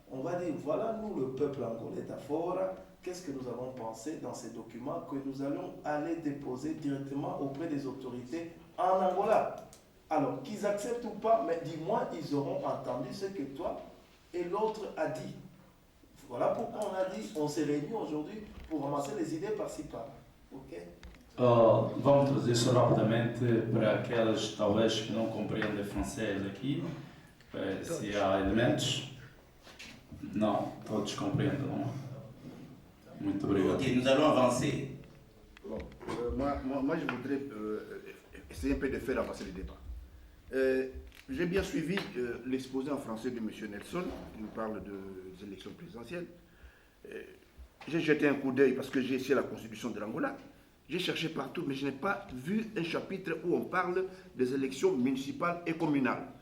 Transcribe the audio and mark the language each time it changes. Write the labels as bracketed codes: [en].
[fr] On va dire, voilà, nous, le peuple angolais d'Afora, qu'est-ce que nous avons pensé dans ces documents que nous allons aller déposer directement auprès des autorités en Angola. Alors, qu'ils acceptent ou pas, mais dis-moi, ils auront entendu ce que toi et l'autre a dit. Voilà pourquoi on a dit, on s'est réunis aujourd'hui pour ramasser les idées par-ci par-là. Ok? [pt] Vamos trazer isso rapidamente para aqueles talvez que não compreendem francês aqui. Se há elementos. Não, todos compreendem, não é? Muito obrigado. [fr] Ok, nous allons avancer. Bon, moi, je voudrais essayer un peu de faire avancer le débat. J'ai bien suivi l'exposé en français de M. Nelson, qui nous parle des élections présidentielles. J'ai jeté un coup d'œil parce que j'ai essayé la constitution de l'Angola. J'ai cherché partout, mais je n'ai pas vu un chapitre où on parle des élections municipales et communales.